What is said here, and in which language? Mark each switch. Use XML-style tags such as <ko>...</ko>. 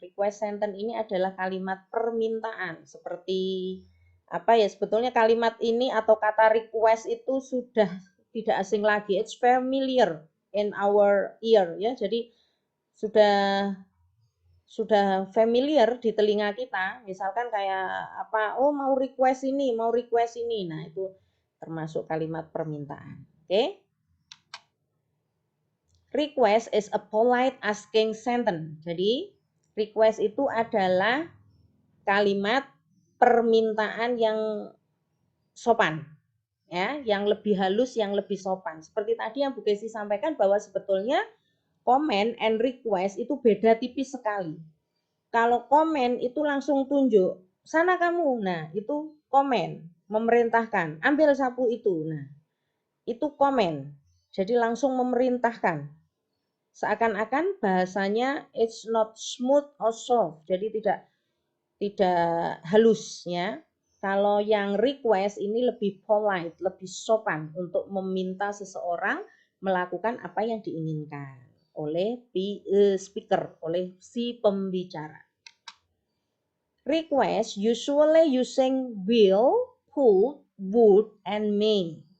<id>Request sentence ini adalah kalimat permintaan, seperti apa ya, sebetulnya kalimat ini atau kata request itu sudah tidak asing lagi.</id> <en>It's familiar in our ear, ya.</en> <id>Jadi sudah familiar di telinga kita. Misalkan kayak apa, oh mau request ini. Nah, itu termasuk kalimat permintaan. Oke?</id> <en>Request is a polite asking sentence.</en> <id>Jadi, request itu adalah kalimat permintaan yang sopan, ya, yang lebih halus, yang lebih sopan. Seperti tadi yang Bu Kesi sampaikan bahwa sebetulnya comment and request itu beda tipis sekali. Kalau comment itu langsung tunjuk, sana kamu. Nah, itu comment, memerintahkan, ambil sapu itu. Nah, itu comment. Jadi langsung memerintahkan. Seakan-akan bahasanya</id> <en>it's not smooth or soft,</en> <id>jadi tidak halus, ya. Kalau yang request ini lebih polite, lebih sopan untuk meminta seseorang melakukan apa yang diinginkan oleh speaker, oleh si pembicara.</id> <en>Request usually using will, could, would, and may.</en>